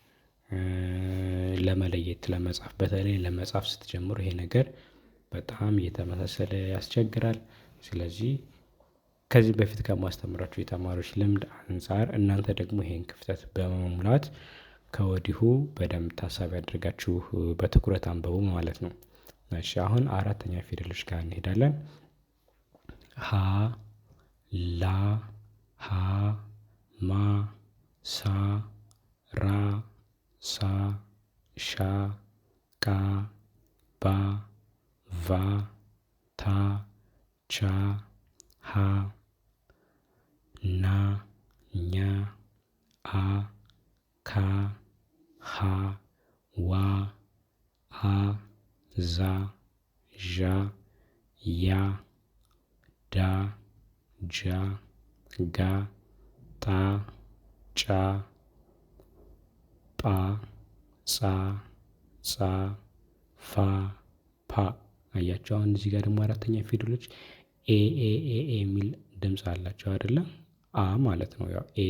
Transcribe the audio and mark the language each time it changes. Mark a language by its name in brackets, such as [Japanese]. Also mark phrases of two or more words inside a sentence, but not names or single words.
[Amharic] ለመለየት ለመጻፍ በተለይ ለመጻፍ ስትጀምሩ ይሄ ነገር በጣም እየተመሳሰለ ያስቸግራል። ስለዚህ ከዚህ በፊት ከማስተምራችሁ የተማሪዎች ልምድ አንፃር እናንተ ደግሞ ይሄን ክፍተት በመሙላት ከወዲሁ በደንብ ታሳቢ አድርጋችሁ በትኩረት አንብቡ ማለት ነው። እሺ አሁን አራተኛ ፊደሎች ጋር እንሄዳለን። ሀ ላ ሀ ማ ሳ ራ ሳ ሻ ቃ ባ ቫ ታ ቻ ሃ ና ኛ አ ካ ሃ ዋ አ ዛ ዣ ያ ዳ ጃ ጋ ጣ ጫ ጳ ጻ ጻ ፋ ፓ። አያችሁ አሁን እዚህ ጋር ደግሞ አራተኛ ፊደሎች ኤ የሚል ድምጽ አላቸው አይደለ። አ ማለት ነው። ያው ኤ